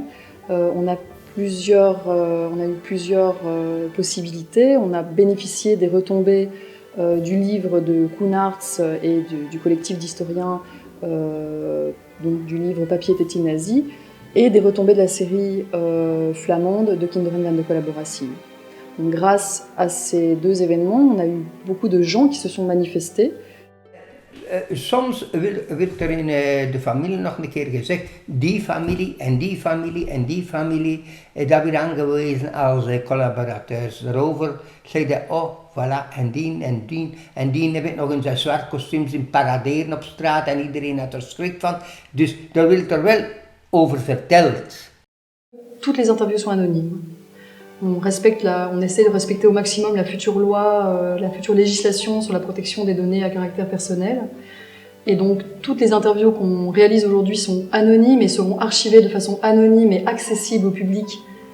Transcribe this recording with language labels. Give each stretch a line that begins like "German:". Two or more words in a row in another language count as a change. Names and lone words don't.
French: On a eu plusieurs possibilités. On a bénéficié des retombées du livre de Koen Arts et du collectif d'historiens, donc du livre Papier était-il nazi, et des retombées de la série flamande de Kinderen van de Collaboratie. Donc, grâce à ces 2 événements, on a eu beaucoup de gens qui se sont manifestés.
Dutch: Soms werd er in de familie nog een keer gezegd, die familie en die familie en die familie, dat werd aangewezen als collaborateurs. Daarover zeiden, oh, voilà, en die en die en die heb ik nog in zijn zwart kostuum zien paraderen op straat en iedereen had er schrik van. Dus daar werd er wel over verteld.
French: Toutes les interviews sont anonymes. On essaie de respecter au maximum la future loi, la future législation sur la protection des données à caractère personnel. Et donc, toutes les interviews qu'on réalise aujourd'hui sont anonymes et seront archivées de façon anonyme et accessible au public